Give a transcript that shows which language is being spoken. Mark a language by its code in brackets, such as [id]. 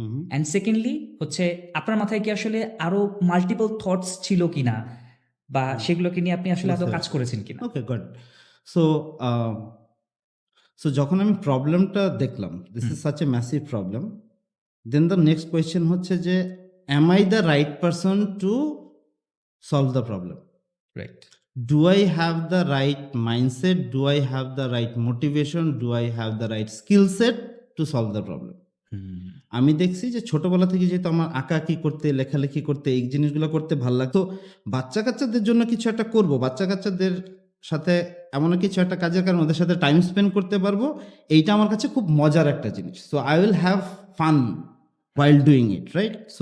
[bn] And secondly হচ্ছে আপনার মাথায় কি আসলে আরো মাল্টিপল থটস ছিল কিনা, বা সেগুলোকে নিয়ে আপনি আসলে আদৌ কাজ করেছেন কিনা? [en] Okay, good. So so যখন আমি প্রবলেমটা দেখলাম, this is such a massive problem, then the next question [bn] হচ্ছে যে [en] Am I the right person to solve the problem? Right. Do I have the right mindset? Do I have the right motivation? Do I have the right skill set to solve the problem? [bn] আমি দেখছি যে ছোটবেলা থেকে যেহেতু আমার আঁকাআঁকি করতে, লেখালেখি করতে, এই জিনিসগুলো করতে ভালো লাগতো, বাচ্চা কাচ্চাদের জন্য কিছু একটা করব, বাচ্চা কাচ্চাদের সাথে এমন কিছু একটা কাজের কারণে ওদের সাথে টাইম স্পেন্ড করতে পারবো, এইটা আমার কাছে খুব মজার একটা জিনিস। [en] So I will have fun while doing it, right?